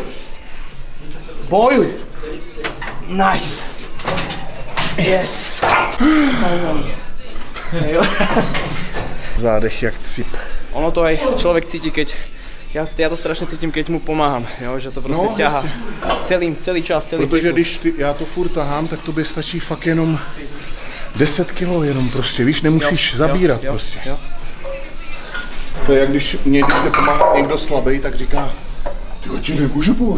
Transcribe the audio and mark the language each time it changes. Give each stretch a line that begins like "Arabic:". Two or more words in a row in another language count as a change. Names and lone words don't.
Czech: Bojuj. Nice. Yes. Zádech jak cip.
Slovak: Ono to aj človek cíti, keď ja to strašne cítim, keď mu pomáham, jo, že to prostě ťahá celý čas, celý
Czech: Protože
Slovak: cyklus.
Czech: když já to furt tahám, tak tobě stačí fakt jenom 10 kilo jenom prostě, víš, nemusíš zabírat prostě. Jo. To je jak když tě pomáhá někdo slabý, tak říká, ty ti nemůžu pomoct.